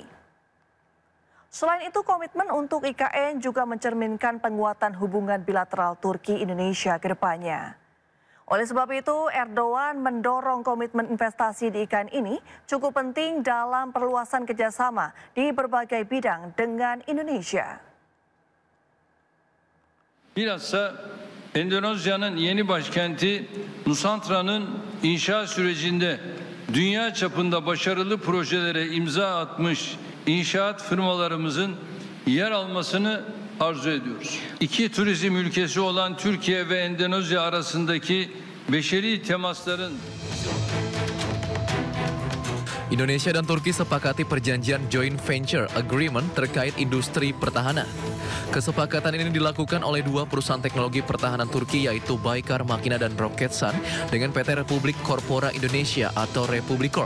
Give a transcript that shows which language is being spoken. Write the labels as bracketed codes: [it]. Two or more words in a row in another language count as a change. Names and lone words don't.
[id] Selain itu, komitmen untuk IKN juga mencerminkan penguatan hubungan bilateral Turki-Indonesia ke depannya. Oleh sebab itu, Erdogan mendorong komitmen investasi di IKN ini cukup penting dalam perluasan kerjasama di berbagai bidang dengan Indonesia. [tr] Bilhassa Endonezya'nın yeni başkenti Nusantra'nın inşaat sürecinde dünya çapında başarılı projelere imza atmış inşaat firmalarımızın yer almasını arzu ediyoruz. İki turizm ülkesi olan Türkiye ve Endonezya arasındaki beşeri temasların [id] Indonesia dan Turki sepakati perjanjian [en] joint venture agreement [id] terkait industri pertahanan. Kesepakatan ini dilakukan oleh dua perusahaan teknologi pertahanan Turki yaitu Baykar Makina dan Roketsan dengan PT Republik Corpora Indonesia atau Republic Corp.